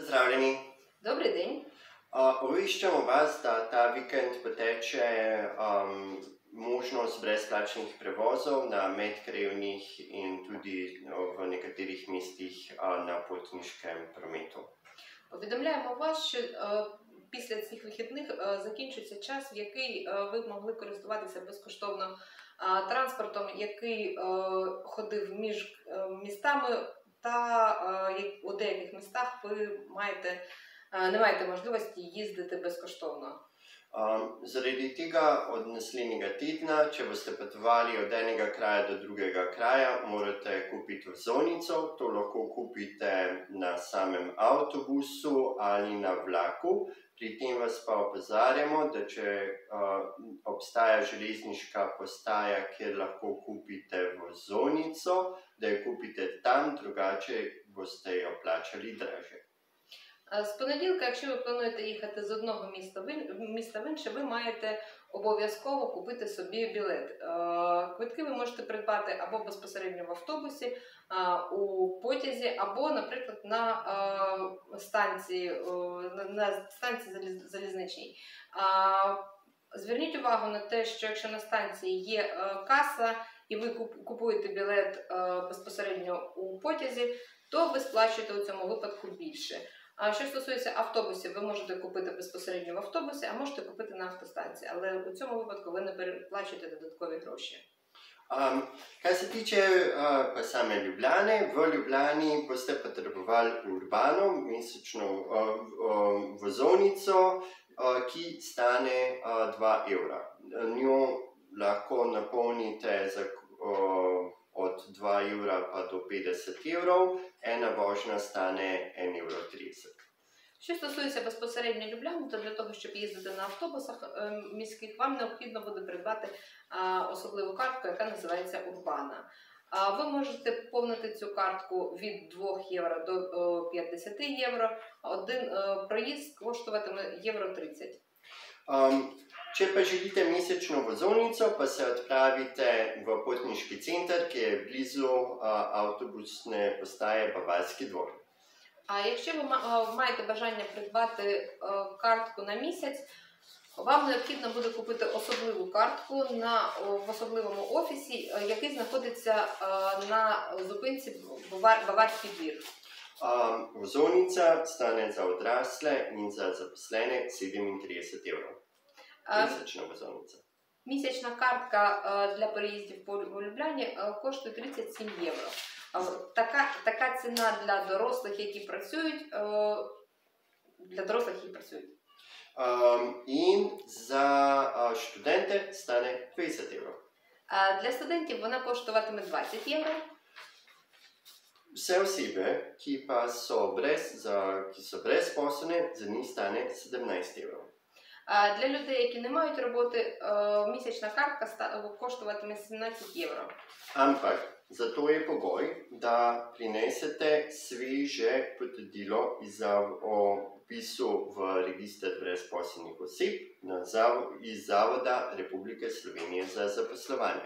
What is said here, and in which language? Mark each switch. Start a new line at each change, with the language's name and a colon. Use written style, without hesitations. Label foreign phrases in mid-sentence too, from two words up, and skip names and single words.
Slovenian: Pozdravljeni.
Ukrainian: Добрий день.
Slovenian: Obveščamo vas, da ta vikend poteče možnost brezplačnih prevozov na medkrajevnih in tudi v nekaterih mestih na potniškem prometu.
Ukrainian: Повідомляємо вас, що після цих вихідних закінчується час, в який ви могли користуватися безкоштовно транспортом, який ходив між містами, та у деяких містах ви не маєте можливості їздити безкоштовно.
Slovenian: Zaradi tega od naslednjega tedna, če boste potovali od enega kraja do drugega kraja, morate kupiti vozovnico. To lahko kupite na samem avtobusu ali na vlaku. Pri tem vas pa opozarjamo, da če obstaja železniška postaja, kjer lahko kupite vozovnico, da jo kupite tam, drugače boste jo plačali dražje.
Ukrainian: З понеділка, якщо ви плануєте їхати з одного міста в інше, ви маєте обов'язково купити собі білет. Квитки ви можете придбати або безпосередньо в автобусі, у потязі, або, наприклад, на станції залізничній. Зверніть увагу на те, що якщо на станції є каса і ви купуєте білет безпосередньо у потязі, то ви сплачуєте у цьому випадку більше. А що стосується автобусів, ви можете купити безпосередньо в автобусі, а можете купити на автостанції. Але у цьому випадку ви не переплачуєте додаткові гроші.
Slovenian: Kar se tiče pa same Ljubljane, v Ljubljani boste potrebovali urbano mesečno vozovnico, ki stane 2 evra. Njo lahko napolnite od 2 evra pa do 50 evrov, ena vožnja stane 1,30 evra.
Ukrainian: Що стосується безпосередньо Любляни, то для того, щоб їздити на автобусах міських, вам необхідно буде придбати особливу картку, яка називається Урбана. Ви можете повнити цю картку від 2 євро до 50 євро. Один проїзд коштуватиме євро 30.
Slovenian: Če pa želite mesečno vozovnico, pa se odpravite v potniški center, ki je blizu avtobusne postaje Bavarski dvor.
Ukrainian: А якщо ви маєте бажання придбати картку на місяць, вам необхідно буде купити особливу картку в особливому офісі, який знаходиться на зупинці Баварський двір.
Slovenian: Vozovnica stane za odrasle in za zaposlene 37 evrov. Mesečna vozovnica.
Ukrainian: Місячна картка для переїздів по Любляні коштує 37 євро. Така ціна для дорослих, які працюють.
Slovenian: In za študente stane 20 evrov.
Ukrainian: Для студентів вона коштуватиме 20 євро.
Slovenian: Vse osebe, ki so brezposelne, za njih stane 17 evrov.
Ukrainian: Для людей, які не мають роботи, місячна картка коштуватиме 17 євро.
Slovenian: Ampak zato je pogoj, da prinesete sveže potrdilo o vpisu v register brezposelnih oseb iz Zavoda Republike Slovenije za zaposlovanje.